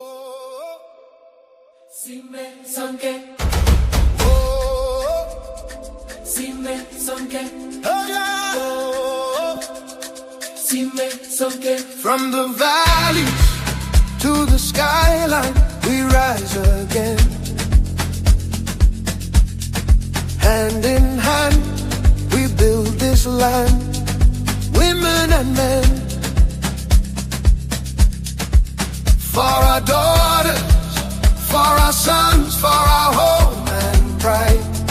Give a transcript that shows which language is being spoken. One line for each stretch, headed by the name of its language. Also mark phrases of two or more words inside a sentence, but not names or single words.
Zulu: Simbe sanke, Oh, Sime sonke, Oh, yeah. sime sonke.
English: From the valleys to the skyline, we rise again. Hand in hand, we build this land, women and men. For our daughters, for our sons, for our home and pride.